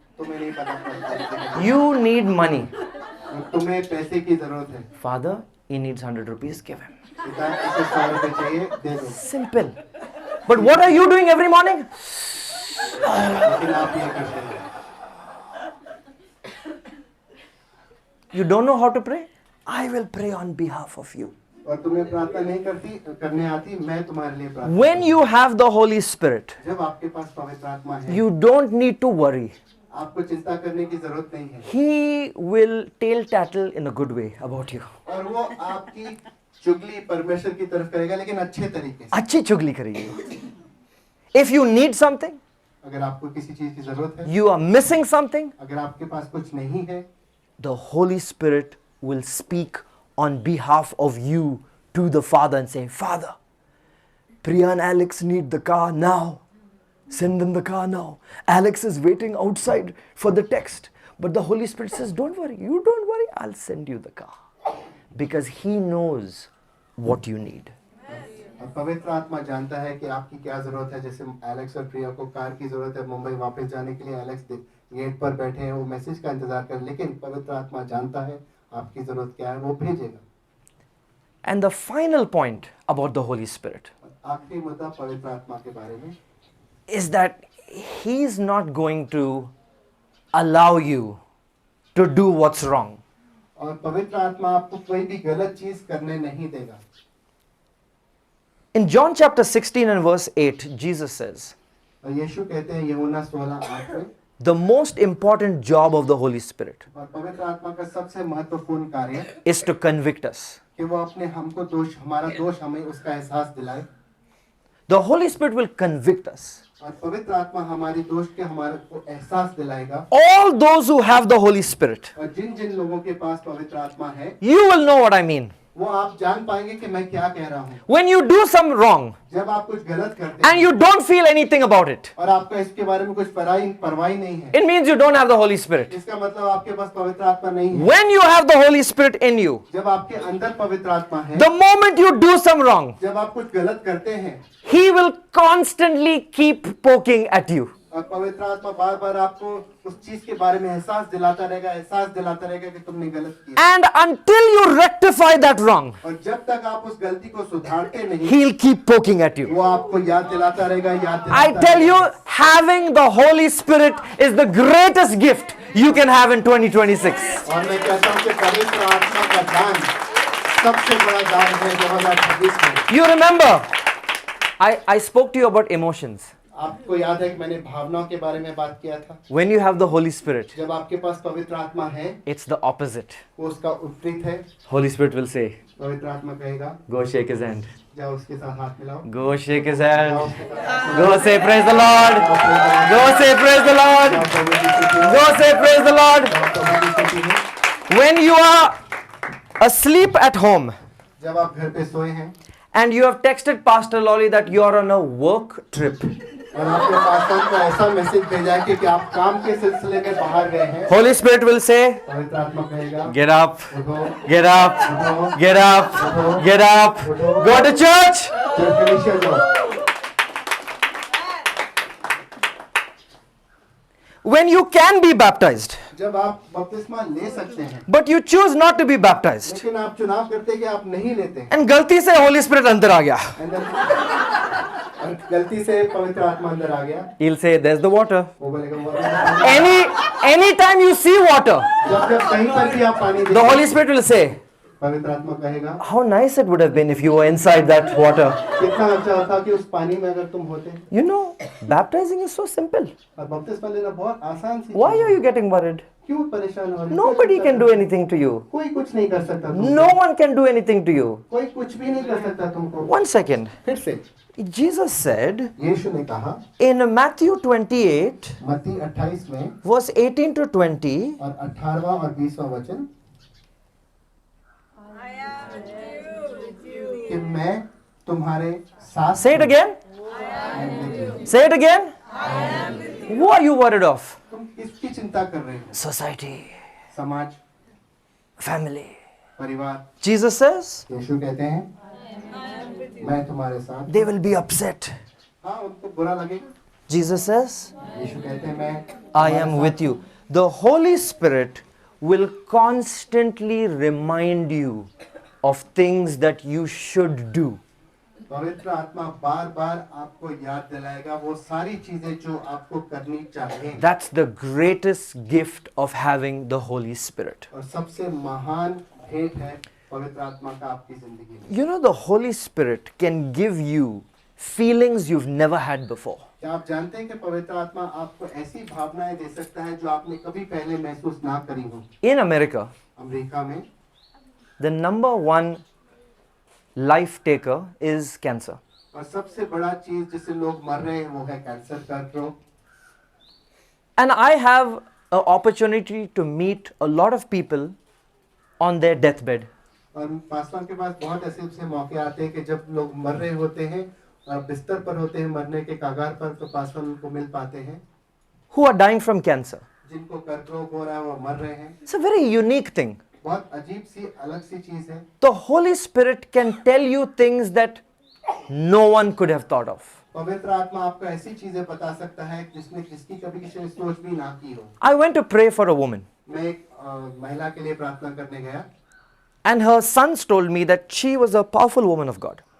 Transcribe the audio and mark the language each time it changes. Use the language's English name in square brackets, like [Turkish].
[Hindi] तुम्हें नहीं पता प्रार्थना [English] You need money. [Hindi] करना। तुम्हें पैसे की जरूरत है, [English] Father, he needs 100 rupees, give him. [Hindi] पिता इसे 100 रुपए चाहिए, दे दो। [English] Simple. But what are you doing every morning? [Hindi] लेकिन आप ये करते हैं, [English] You don't know how to pray? I will pray on behalf of you. [Hindi] और तुम्हें प्रार्थना नहीं करने आती, मैं तुम्हारे लिए प्रार्थना [English] When [Hindi] करूंगा। [English] you have the Holy Spirit, [Hindi] जब आपके पास पवित्र आत्मा है, [English] you don't need to worry. [Hindi] आपको चिंता करने की जरूरत नहीं है, [English] He will tell tattle in a good way about you. [Hindi] और वो आपकी चुगली परमेश्वर की तरफ करेगा, लेकिन अच्छे तरीके से। अच्छी चुगली करेगी. [English] If you need something, [Hindi] अगर आपको किसी चीज की जरूरत है, [English] you are missing something, [Hindi] अगर आपके पास कुछ नहीं है, [English] the Holy Spirit will speak on behalf of you to the Father and say, Father, Priya and Alex need the car now. Send them the car now. Alex is waiting outside for the text. But the Holy Spirit says, don't worry, you don't worry, I'll send you the car. Because He knows what you need. [Hindi] और पवित्र आत्मा जानता है कि आपकी क्या जरूरत है। जैसे एलेक्स और प्रिया को कार की जरूरत है मुंबई वापस जाने के लिए, एलेक्स गेट पर बैठे हैं, वो मैसेज का इंतजार कर, लेकिन पवित्र आत्मा जानता है आपकी जरूरत क्या है, वो भेजेगा। [English] And the final point about the Holy Spirit [Hindi] आखिरी मुद्दा पवित्र आत्मा के बारे में [English] is that He's not going to allow you to do what's wrong. [Hindi] और पवित्र आत्मा आपको कोई भी गलत चीज करने नहीं देगा। [English] In John chapter 16 and verse 8, Jesus says, [Hindi] और यीशु कहते हैं यूहन्ना 16:8 में, [English] the most important job of the Holy Spirit [Hindi] और पवित्र आत्मा का सबसे महत्वपूर्ण कार्य [English] is to convict us. [Hindi] कि वो अपने हमको दोष, हमारा दोष हमें उसका एहसास दिलाए। [English] The Holy Spirit will convict us. [Hindi] और पवित्र आत्मा हमारी दोष के हमारे को एहसास दिलाएगा। [English] All those who have the Holy Spirit, [Hindi] और जिन जिन लोगों के पास पवित्र आत्मा है, [English] you will know what I mean. [Hindi] वो आप जान पाएंगे कि मैं क्या कह रहा हूँ। [English] When you do some wrong [Hindi] जब आप कुछ गलत करते [English] and [Hindi] हैं [English] you don't feel anything about it, [Hindi] और आपको इसके बारे में कुछ परवाह नहीं है, [English] it means you don't have the Holy Spirit. [Hindi] इसका मतलब आपके पास पवित्र आत्मा नहीं है। [English] When you have the Holy Spirit in you, [Hindi] जब आपके अंदर पवित्र आत्मा है, [English] the moment you do some wrong, [Hindi] जब आप कुछ गलत करते हैं, [English] He will constantly keep poking at you. [Hindi] और पवित्र आत्मा बार बार आपको उस चीज के बारे में एहसास दिलाता रहेगा कि तुमने गलत किया। [English] And until you rectify that wrong, [Hindi] और जब तक आप उस गलती को सुधारते नहीं, [English] He'll keep poking at you. [Hindi] वो आपको याद दिलाता रहेगा। [English] I tell you, having the Holy Spirit is the greatest gift you can have in 2026. [Hindi] और मैं कहता हूँ कि पवित्र आत्मा का दान सबसे बड़ा दान है 2026 में। [English] You remember, I spoke to you about emotions. [Hindi] आपको याद है कि मैंने भावनाओं के बारे में बात किया था। [English] When you have the Holy Spirit, [Hindi] जब आपके पास पवित्र आत्मा है, [English] it's the opposite. [Hindi] वो उसका विपरीत है। [English] Holy Spirit will say, [Hindi] पवित्र आत्मा कहेगा, [English] go shake his hand. [Hindi] जाओ उसके साथ हाथ मिलाओ। [English] Go shake his [Hindi] जाओ [English] hand. [Hindi] उसके साथ हाथ [English] Go say praise the Lord. Go say praise the Lord. [Hindi] मिलाओ। प्रभु की स्तुति हो, [English] Go say praise the Lord. [Hindi] प्रभु की स्तुति हो। [English] When you are asleep at home [Hindi] जब आप घर पे सोए हैं [English] and you have texted Pastor Lolly that you are on a work trip, [Hindi] और आपके पास को ऐसा मैसेज भेजा है कि आप काम के सिलसिले में बाहर गए हैं, [English] Holy Spirit will say, [Hindi] पवित्र आत्मा कहेगा, [English] get up, [Hindi] उठो, [English] get up, get up, get up, go to church. [Hindi] जब कलीसिया जाओ। [English] When you can be baptized, [Hindi] जब आप बपतिस्मा ले सकते हैं, [English] but you choose not to be baptized, [Hindi] लेकिन आप चुनाव करते हैं कि आप नहीं लेते हैं। and गलती से Holy Spirit अंदर आ गया, और गलती से पवित्र आत्मा अंदर आ गया, [English] he'll say, there's the water. [Hindi] वो बोलेगा वो [English] Anytime you see water, [Hindi] जब कहीं पर भी आप पानी [English] the [Hindi] देखते [English] Holy Spirit will say, [Hindi] पवित्र आत्मा कहेगा, [English] how nice it would have been if you were inside that water. [Hindi] कितना अच्छा होता कि उस पानी में अगर तुम होते। [English] You know, baptizing is so simple. [Hindi] और बपतिस्मा लेना बहुत आसान सी [English] Why [Hindi] चीज़ [English] are [Hindi] है। [English] you getting worried? [Hindi] क्यों परेशान हो रहे हो? [English] Nobody can do anything to you. [Hindi] कोई कुछ नहीं कर सकता तुमको। [English] No one can do anything to you. [Hindi] कोई कुछ भी नहीं कर सकता तुमको। [English] One second. [Hindi] फिर से [English] Jesus said [Hindi] यीशु ने कहा [English] in Matthew 28, [Hindi] मत्ती 28 में [English] verse 18 to 20, [Hindi] और 18वां और 20वां वचन कि मैं तुम्हारे साथ [English] say it again. [Hindi] हूँ। [English] Say it again. Who are you worried of? [Hindi] तुम किसकी चिंता कर रहे हो? [English] Society, [Hindi] समाज, [English] family. [Hindi] परिवार। [English] Jesus says [Hindi] यीशु कहते हैं मैं तुम्हारे साथ। [English] they will be upset. [Hindi] हाँ, उनको बुरा लगेगा। [English] Jesus says [Hindi] यीशु कहते हैं मैं [English] I am with you. The Holy Spirit will constantly remind you of things that you should do. [Hindi] पवित्र आत्मा बार बार आपको याद दिलाएगा वो सारी चीजें जो आपको करनी चाहिए। [English] That's the greatest gift of having the Holy Spirit. [Hindi] और सबसे महान भेंट है पवित्र आत्मा का आपकी जिंदगी में। [English] You know, the Holy Spirit can give you feelings you've never had before. [Hindi] क्या आप जानते हैं कि पवित्र आत्मा आपको ऐसी भावनाएं दे सकता है जो आपने कभी पहले महसूस ना करी हो? [English] In America, [Hindi] अमेरिका में [English] the number one life taker is cancer. [Hindi] और सबसे बड़ा चीज जिससे लोग मर रहे हैं वो है कैंसर, कर्क रोग। [English] And I have an opportunity to meet a lot of people on their deathbed. [Hindi] और पासवान के पास बहुत ऐसे मौके आते हैं कि जब लोग मर रहे होते हैं और बिस्तर पर होते हैं, मरने के कगार पर, तो पासवान उनको मिल पाते हैं [English] Who are dying from cancer. [Hindi] जिनको कर्क रोग हो रहा है, वो मर रहे हैं। [English] It's a very unique thing. [Hindi] बहुत अजीब सी अलग सी चीज है। [English] The Holy Spirit can tell you things that no one could have thought of. [Hindi] पवित्र आत्मा आपको ऐसी चीजें बता सकता है जिसकी कभी किसी ने सोच भी ना की हो। [English] I went to pray for a woman, [Hindi] मैं एक महिला के लिए प्रार्थना करने गया [English] and her sons told me that she was a powerful woman of God.